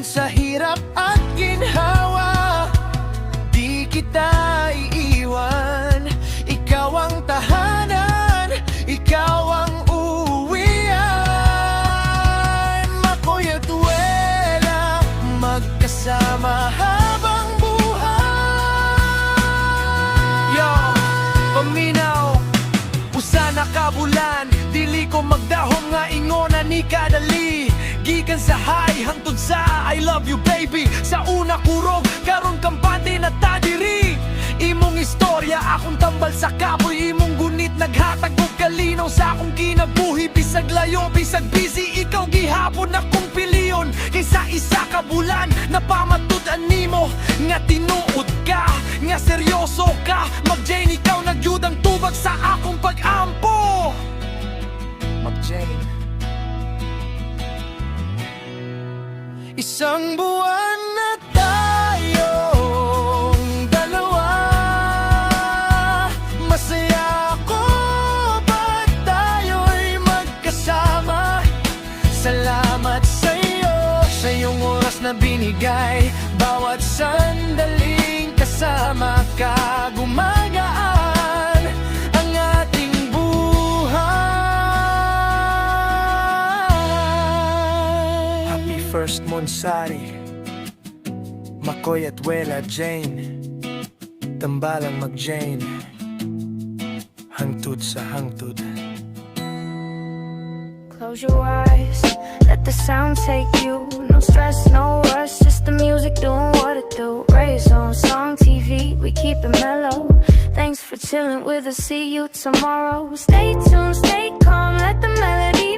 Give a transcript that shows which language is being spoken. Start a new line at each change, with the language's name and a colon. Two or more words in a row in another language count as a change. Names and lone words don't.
Filipino: Sa hirap at ginhawa, di kita iiwan. Ikaw ang tahanan, ikaw ang uwian. Makoy at wela, magkasama habang buhay.
Cebuano: Yo, usa na kabulan, dili ko Magdahom nga ingona ni kadali, gikan sa high hangtod sa
English: I love you baby.
Cebuano: Sa una kurog karon kampante na tadiri. Imong istorya akong tambal sa kapoy, imong gunit naghatag og kalinaw sa akong kinabuhi. Bisag layo, bisag busy, ikaw gihapon akong piliyon. Kaysa isa ka bulan na pamatudan nimo, nga tinuod ka, nga seryoso ka. Mag-Jane, ikaw nagyud ang tubag sa akong pag-ampo. Mag-Jane.
Filipino: Isang buwan na tayong dalawa, masaya ako pag tayo'y magkasama. Salamat sa'yo, sa iyong oras na binigay. Bawat sandaling kasama ka, gumagaan ang ating buhay.
English: Happy first
Filipino: Monsari, Makoy at Wela Jane, tambalang mag-Jane,
Cebuano: hangtod sa hangtod.
English: Close your eyes, let the sound take you. No stress, no rush, just the music doing what it do. Raise on song TV, we keep it mellow. Thanks for chilling with us, see you tomorrow. Stay tuned, stay calm, let the melody flow.